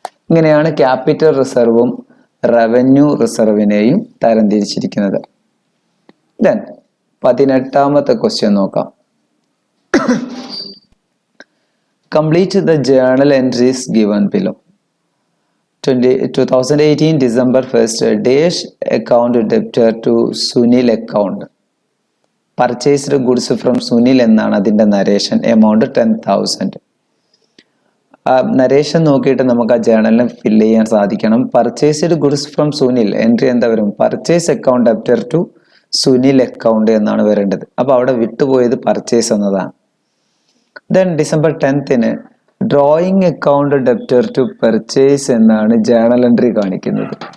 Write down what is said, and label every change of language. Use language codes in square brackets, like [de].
[ml] ഇങ്ങനെയാണ് capital റിസർവും revenue റിസർവിനെയും തരംതിരിച്ചിരിക്കുന്നത്. Then 18ാമത്തെ question നോക്കാം. [en] Complete the journal entries given below. 2018 December 1st, dash account debtor to Sunil account. Purchased goods from Sunil [ml] എന്നാണ് അതിൻ്റെ narration. [en] Amount 10,000. [ml] Narration നോക്കിയിട്ട് നമുക്ക് ആ ജേർണലിൽ fill ചെയ്യാൻ സാധിക്കണം. [en] purchased goods from Sunil [ml] entry എന്താ വരും? [en] purchase account debtor to Sunil account [ml] എന്നാണ് വരേണ്ടത്. അപ്പോൾ അവിടെ വിട്ടുപോയത് പർച്ചേസ് എന്നതാണ്. Then December 10th [en] drawing account debtor to purchase [ml] എന്നാണ് ജേർണൽ എൻട്രി കാണിക്കുന്നത്.